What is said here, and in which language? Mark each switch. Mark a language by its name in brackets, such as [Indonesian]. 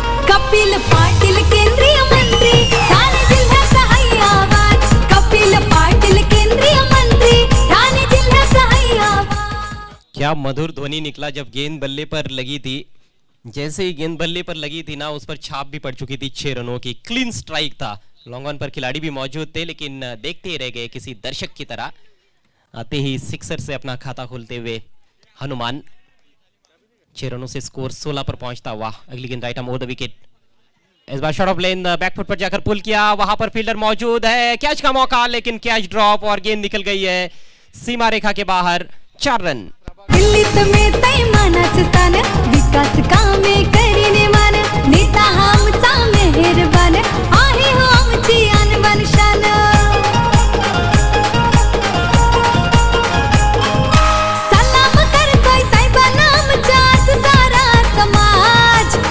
[Marathi] कपिल पाटील केंद्रीय मंत्री ठाणे जिल्ह्याचा हाय आवाज. कपिल पाटील केंद्रीय मंत्री ठाणे जिल्ह्याचा हाय आवाज. [Hindi] क्या मधुर ध्वनि निकला जब गेंद बल्ले पर लगी थी. जैसे ही गेंद बल्ले पर लगी थी ना, उस पर छाप भी पड़ चुकी थी 6 रनों की. क्लीन स्ट्राइक था. लॉन्ग ऑन पर खिलाड़ी भी मौजूद थे लेकिन देखते ही रह गए किसी दर्शक की तरह. आते ही सिक्सर से अपना खाता खोलते हुए हनुमान. 6 रनों से स्कोर 16 पर पहुंचता हुआ. अगली गेंद right arm over the wicket. इस बार शॉट ऑफ लेन बैकफुट पर जाकर पुल किया. वहां पर फील्डर मौजूद है. कैच का मौका लेकिन कैच ड्रॉप और गेंद निकल गई है सीमा रेखा के बाहर. 4 रन. [Marathi] दिल्लीत मिळतंय मानाचं स्थान. विकास कामे करीने मान. नेता हा आमचा मेहरबान. आहे हो आमची आणबान शान. सलाम करतोय साहेबांना आमच्याच सारा समाज.